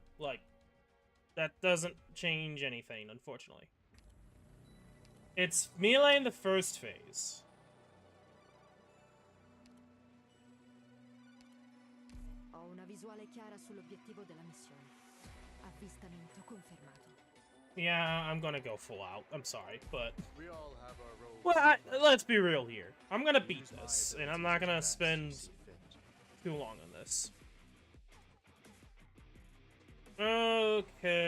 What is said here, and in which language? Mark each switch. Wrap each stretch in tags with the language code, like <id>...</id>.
<en>Like, that doesn't change anything, unfortunately. It's melee in the first phase.</en> <it>Ho una visuale chiara sull'obiettivo della missione. Avvistamento confermato.</it> <en>Yeah, I'm gonna go full out. I'm sorry, but... We all have our roles. Well, let's be real here. I'm gonna beat this, and I'm not gonna spend too long on this. Okay...</en>